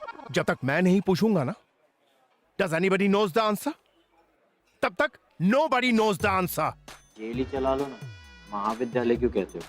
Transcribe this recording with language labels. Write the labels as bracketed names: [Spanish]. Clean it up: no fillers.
[Hindi] जब तक मैं नहीं पूछूंगा ना, [English] does anybody knows the answer? [Hindi] तब तक [English] nobody knows the answer. [Hindi] Jail ही चला लो ना, महाविद्यालय क्यों कहते हो?